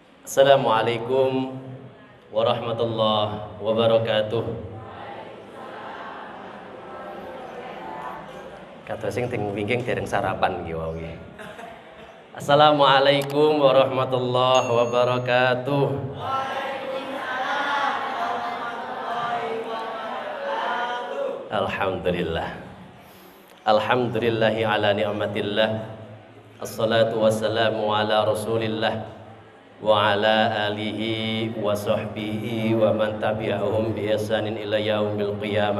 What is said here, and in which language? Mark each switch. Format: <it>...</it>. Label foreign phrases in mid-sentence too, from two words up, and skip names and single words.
<ar>السلام عليكم ورحمة الله وبركاته.</ar> <jv>Kata sing ting wingking dereng sarapan iki wae.</jv> <ar>السلام عليكم ورحمة الله وبركاته. وعليكم السلام ورحمة الله وبركاته. Alhamdulillah. الحمد لله على نعمة الله. والصلاة والسلام على رسول الله وعلى آله وصحبه ومن تبعهم بإحسان إلى يوم القيامة.</ar>